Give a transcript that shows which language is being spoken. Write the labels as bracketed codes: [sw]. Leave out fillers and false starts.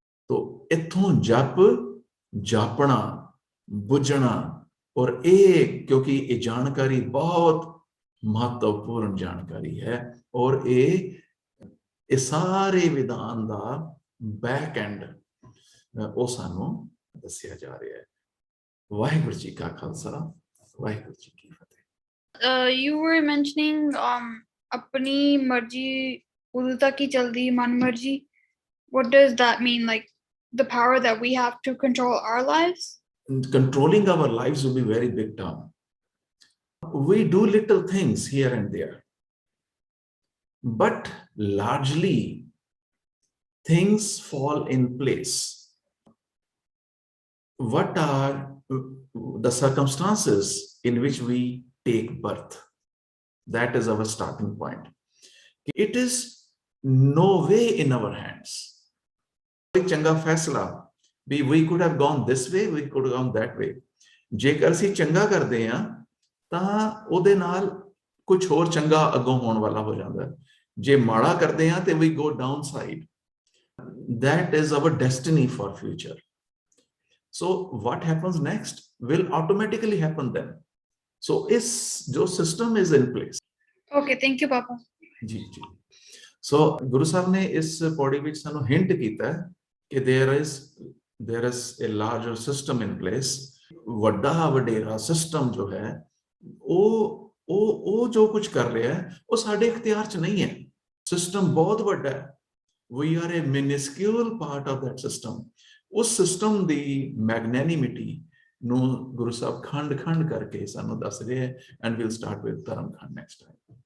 [pa] ਤੋ ਇੱਥੋਂ ਜਪ, ਜਾਪਣਾ, ਬੁੱਝਣਾ, ਔਰ ਇਹ ਕਿਉਂਕਿ ਇਹ ਜਾਣਕਾਰੀ ਬਹੁਤ ਮਹੱਤਵਪੂਰਨ ਜਾਣਕਾਰੀ ਹੈ, ਔਰ ਇਹ ਸਾਰੇ ਵਿਧਾਨ ਦਾ ਬੈਕ ਐਂਡ ਉਹ ਸਾਨੂੰ ਦੱਸਿਆ ਜਾ ਰਿਹਾ ਹੈ। ਵਾਹਿਗੁਰੂ ਜੀ ਕਾ ਖਾਲਸਾ, ਵਾਹਿਗੁਰੂ ਜੀ ਕੀ ਫਤਿਹ। [en] You were mentioning [pa] अपनी मर्जी उदू तक ही चलती, मन मर्जी. [en] What does that mean? Like the power that we have to control our lives? Controlling our lives will be very big term. We do little things here and there, but largely things fall in place. What are the circumstances in which we take birth? That is our starting point. It is no way in our hands. [pa] ਚੰਗਾ ਫੈਸਲਾ ਵੀ [en] we could have gone this way, we could have gone that way. [pa] ਜੇਕਰ ਅਸੀਂ ਚੰਗਾ ਕਰਦੇ ਹਾਂ ਤਾਂ ਉਹਦੇ ਨਾਲ ਕੁਝ ਹੋਰ ਚੰਗਾ ਅੱਗੋਂ ਹੋਣ ਵਾਲਾ ਹੋ ਜਾਂਦਾ ਹੈ। ਜੇ ਮਾੜਾ ਕਰਦੇ ਹਾਂ ਤੇ [en] we go downside. That is our destiny for future. So what happens next will automatically happen then. So is [hi] जो [en] system is in place. Okay, thank you, Papa. [hi] Ji ji. [en] So [hi] गुरु साहब ने इस पौड़ी [pa] ਵਿੱਚ ਸਾਨੂੰ ਹਿੰਟ ਕੀਤਾ ਹੈ ਕਿ [en] there is a larger system in place. [pa] ਵੱਡਾ ਵਡੇਰਾ ਸਿਸਟਮ ਜੋ ਹੈ ਉਹ ਜੋ ਕੁਝ ਕਰ ਰਿਹਾ ਹੈ ਉਹ ਸਾਡੇ ਇਖਤਿਆਰ 'ਚ ਨਹੀਂ ਹੈ। ਸਿਸਟਮ ਬਹੁਤ ਵੱਡਾ ਹੈ। [en] We are a minuscule part of that system. [pa] ਉਸ ਸਿਸਟਮ ਦੀ ਮੈਗਨੈਨਿਮਿਟੀ ਨੂੰ ਗੁਰੂ ਸਾਹਿਬ ਖੰਡ ਕਰਕੇ ਸਾਨੂੰ ਦੱਸ ਰਹੇ ਹੈ। [en] And we'll start with Dharam Khand next time.